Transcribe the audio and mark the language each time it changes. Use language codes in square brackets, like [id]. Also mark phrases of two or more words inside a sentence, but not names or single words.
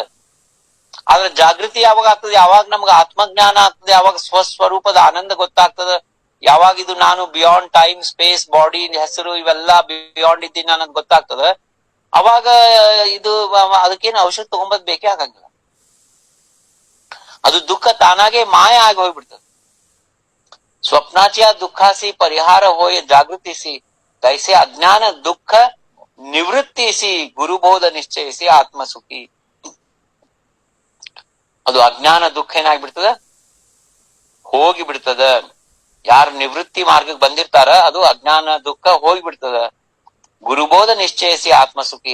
[kn] ಆದ್ರೆ ಜಾಗೃತಿ ಯಾವಾಗ ಆಗ್ತದೆ, ಯಾವಾಗ ನಮ್ಗೆ ಆತ್ಮಜ್ಞಾನ ಆಗ್ತದೆ, ಯಾವಾಗ ಸ್ವಸ್ವರೂಪದ ಆನಂದ ಗೊತ್ತಾಗ್ತದ, ಯಾವಾಗ ಇದು ನಾನು [en] beyond time space body [kn] ಹೆಸರು ಇವೆಲ್ಲ ಬಿಯಾಂಡ್ ಇದ್ದೀನಿ ಅನ್ನೋದು ಗೊತ್ತಾಗ್ತದ, ಅವಾಗ ಇದು ಅದಕ್ಕೇನು ಔಷಧ ತಗೊಂಬದ್ ಬೇಕೇ ಆಗಂಗಿಲ್ಲ. ಅದು ದುಃಖ ತಾನಾಗೆ ಮಾಯ ಆಗಿ ಹೋಗ್ಬಿಡ್ತದೆ. [mr] स्वप्नाच्या दुःखासी परिहार होय जागृतीसी तैसे अज्ञान दुःख निवृत्तीसी गुरुबोध निश्चयीसी आत्मसुखी. [kn] ಅದು ಅಜ್ಞಾನ ದುಃಖ ಏನಾಗ್ಬಿಡ್ತದ, ಹೋಗಿ ಬಿಡ್ತದ. ಯಾರು ನಿವೃತ್ತಿ ಮಾರ್ಗಕ್ಕೆ ಬಂದಿರ್ತಾರ ಅದು ಅಜ್ಞಾನ ದುಃಖ ಹೋಗ್ಬಿಡ್ತದ. [mr] गुरुबोध निश्चयीसी आत्मसुखी.